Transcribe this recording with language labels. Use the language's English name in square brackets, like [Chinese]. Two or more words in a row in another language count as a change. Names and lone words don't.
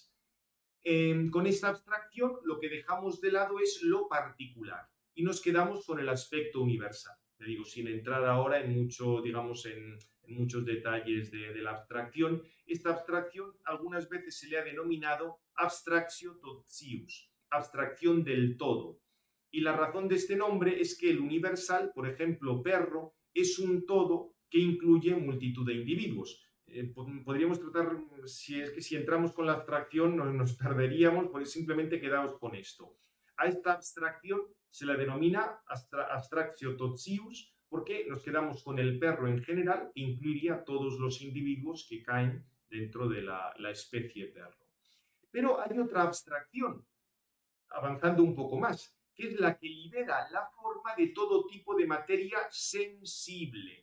[Spanish] Con esta abstracción lo que dejamos de lado es lo particular y nos quedamos con el aspecto universal. Te digo, sin entrar ahora en muchos detalles de la abstracción, esta abstracción algunas veces se le ha denominado [Latin] abstractio totius, [Spanish] abstracción del todo. Y la razón de este nombre es que el universal, por ejemplo, perro, es un todo que incluye multitud de individuos. Podríamos tratar, si entramos con la abstracción nos perderíamos, porque simplemente quedamos con esto. A esta abstracción se la denomina [Latin] abstractio totius [Spanish] porque nos quedamos con el perro en general, que incluiría todos los individuos que caen dentro de la especie perro. Pero hay otra abstracción, avanzando un poco más, que es la que libera la forma de todo tipo de materia sensible.